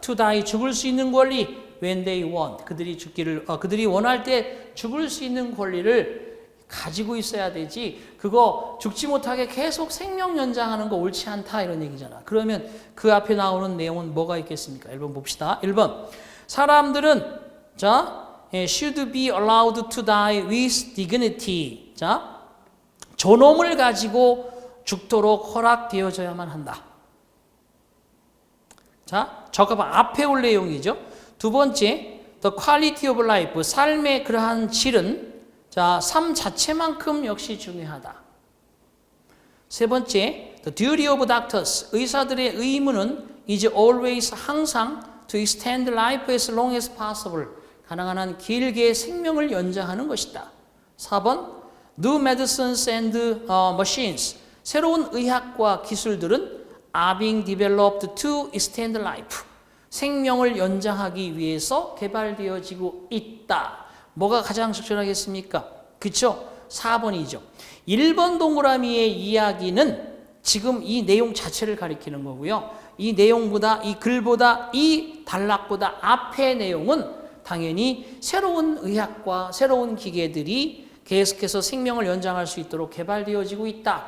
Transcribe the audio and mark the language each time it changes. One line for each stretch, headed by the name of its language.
English: to die,
Korean: 죽을 수 있는 권리.
English: when they want,
Korean: 그들이 원할 때 죽을 수 있는 권리를 가지고 있어야 되지. 그거 죽지 못하게 계속 생명 연장하는 거 옳지 않다 이런 얘기잖아. 그러면 그 앞에 나오는 내용은 뭐가 있겠습니까? 1번 봅시다. 1번 사람들은
English: should be allowed to die with dignity.
Korean: 자, 존엄을 가지고 죽도록 허락되어져야만 한다. 자, 저거 앞에 올 내용이죠. 두 번째,
English: the quality of life,
Korean: 삶의 그러한 질은 자, 삶 자체만큼 역시 중요하다.
English: 세 번째, the duty of doctors,
Korean: 의사들의 의무는
English: is always
Korean: 항상
English: to extend life as long as possible,
Korean: 가능한 한 길게 생명을 연장하는 것이다.
English: 4번, new medicines and machines,
Korean: 새로운 의학과 기술들은
English: are being developed to extend life,
Korean: 생명을 연장하기 위해서 개발되어지고 있다. 뭐가 가장 적절하겠습니까? 그쵸? 4번이죠. 1번 동그라미의 이야기는 지금 이 내용 자체를 가리키는 거고요. 이 내용보다, 이 글보다, 이 단락보다 앞의 내용은 당연히 새로운 의학과 새로운 기계들이 계속해서 생명을 연장할 수 있도록 개발되어지고 있다.